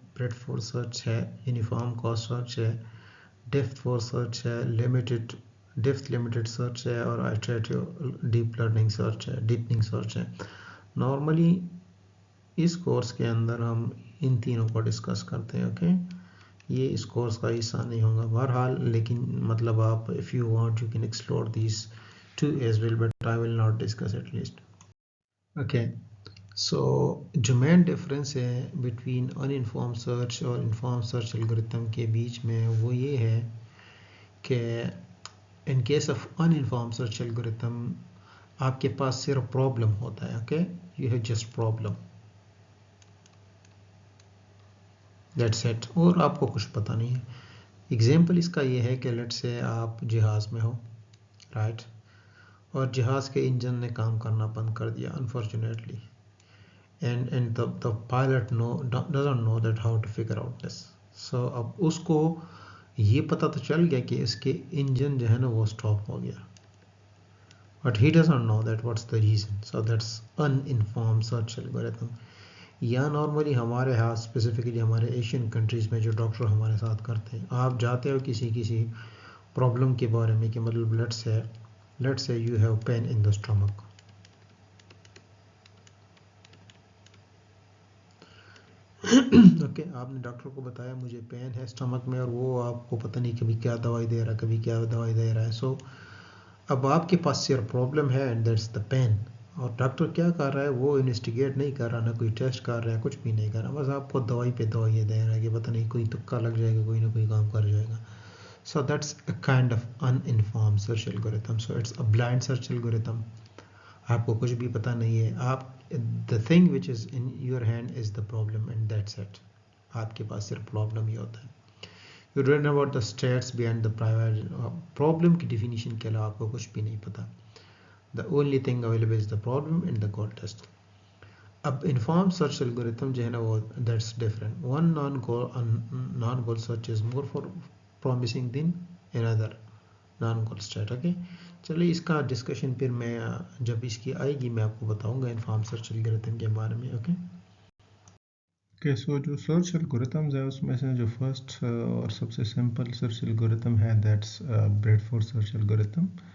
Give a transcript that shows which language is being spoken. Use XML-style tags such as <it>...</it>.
<ur>Bread force search ہے, uniform cost search ہے, depth force search ہے, ڈیپتھ لمیٹڈ سرچ ہے, اور آئٹریٹو ڈیپ لرننگ سرچ ہے, ڈیپننگ سرچ ہے. نارملی اس کورس کے اندر ہم ان تینوں کو ڈسکس کرتے ہیں. اوکے یہ اس کورس کا حصہ نہیں ہوگا بہرحال, لیکن مطلب آپ</ur> <en>if you want you can explore these two as well, but I will not discuss at least.</en> <ur>Okay so جو مین ڈفرینس ہے بٹوین ان انفارم سرچ اور انفارم سرچ الگوریتھم کے بیچ میں وہ یہ ہے کہ in case of in inform search algorithm آپ کے پاس صرف پرابلم ہوتا ہے.</ur> <en>okay you have just problem that's it,</en> <ur>اور آپ کو کچھ پتہ نہیں ہے. ایگزامپل اس کا یہ ہے کہ لیٹ سے آپ جہاز میں ہو رائٹ, اور جہاز کے انجن نے کام کرنا بند کر دیا unfortunately,</ur> <en>and the pilot doesn't know that how to figure out this.</en> <ur>So اب اس کو یہ پتہ تو چل گیا کہ اس کے انجن جو ہے نا وہ اسٹاپ ہو گیا,</ur> <en>but he doesn't know that what's the reason. So that's uninformed search algorithm.</en> <ur>یا نارملی ہمارے ہاں اسپیسیفکلی ہمارے ایشین کنٹریز میں جو ڈاکٹر ہمارے ساتھ کرتے ہیں, آپ جاتے ہو کسی پرابلم کے بارے میں کہ مطلب لیٹ سے you have pain in the stomach. Okay آپ نے ڈاکٹر کو بتایا مجھے پین ہے اسٹمک میں, اور وہ آپ کو پتہ نہیں کبھی کیا دوائی دے رہا ہے کبھی کیا دوائی دے رہا ہے. سو اب آپ کے پاس صرف پرابلم ہے اینڈ دیٹس دا پین, اور ڈاکٹر کیا کر رہا ہے وہ انویسٹیگیٹ نہیں کر رہا, نہ کوئی ٹیسٹ کر رہا ہے, کچھ بھی نہیں کر رہا, بس آپ کو دوائی پہ دوائی دے رہا ہے کہ پتہ نہیں کوئی تکا لگ جائے گا, کوئی نہ کوئی کام کر جائے گا.</ur> <en>So that's a kind of uninformed search algorithm. So it's a blind search algorithm.</en> <ur>آپ کو کچھ بھی پتہ نہیں ہے, آپ</ur> <en>the thing which is in your hand is the problem and that's it.</en> <ur>آپ کے پاس صرف پرابلم ہی ہوتا ہے.</ur> <en>You don't know about the stats behind the private problem</en> <ur>کی definition کے علاوہ آپ کو کچھ بھی نہیں پتا.</ur> <en>The only thing available is the problem and the goal test.</en> <ur>اب informed search algorithm جو ہے نا وہ</ur> <en>that's different. One non-goal search is more for promising than another non-goal state.</en> <ur>Okay چلیے اس کا ڈسکشن پھر میں جب اس کی آئے گی میں آپ کو بتاؤں گا انفارم سرچ الگوریتھم کے بارے میں. اوکے سو جو سرچ الگوریتھمز ہے اس میں سے جو فرسٹ اور سب سے سمپل سرچ الگوریتھم ہے that's bread force search algorithm.</ur>